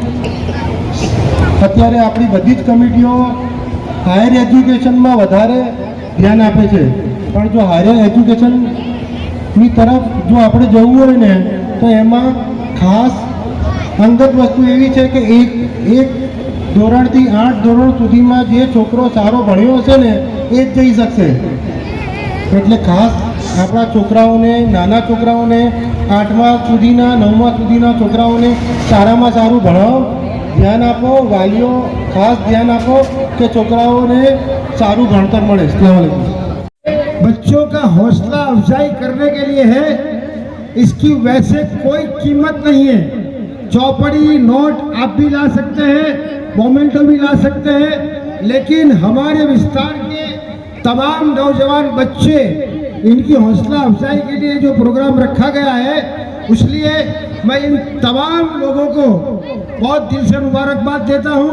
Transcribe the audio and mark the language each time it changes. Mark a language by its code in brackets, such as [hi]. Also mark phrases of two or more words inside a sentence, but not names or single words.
[gu] અત્યારે આપણી બધી જ કમિટીઓ [en] higher educationમાં [gu] વધારે ધ્યાન આપે છે, પણ જો [en] higher educationની [gu] તરફ જો આપણે જવું હોય ને તો એમાં ખાસ અંગત વસ્તુ એવી છે કે એક ધોરણથી 8 ધોરણ સુધીમાં જે છોકરો સારો ભણ્યો હશે ને એ જ જઈ શકશે। એટલે ખાસ આપણા છોકરાઓને, નાના છોકરાઓને 8મા સુધીના 9મા સુધીના છોકરાઓને સારામાં સારું ભણાવો, ધ્યાન આપો। વાલીઓ ખાસ ધ્યાન આપો કે છોકરાઓને સારું ભણતર મળે। [ar] السلام عليكم. [hi] बच्चों का हौसला अफजाई करने के लिए है, इसकी वैसे कोई कीमत नहीं है। चौपड़ी नोट आप भी ला सकते हैं, मोमेंटो भी ला सकते हैं, लेकिन हमारे विस्तार के तमाम नौजवान बच्चे, इनकी हौसला अफजाई के लिए जो प्रोग्राम रखा गया है, इसलिए मैं इन तमाम लोगों को बहुत दिल से मुबारकबाद देता हूं।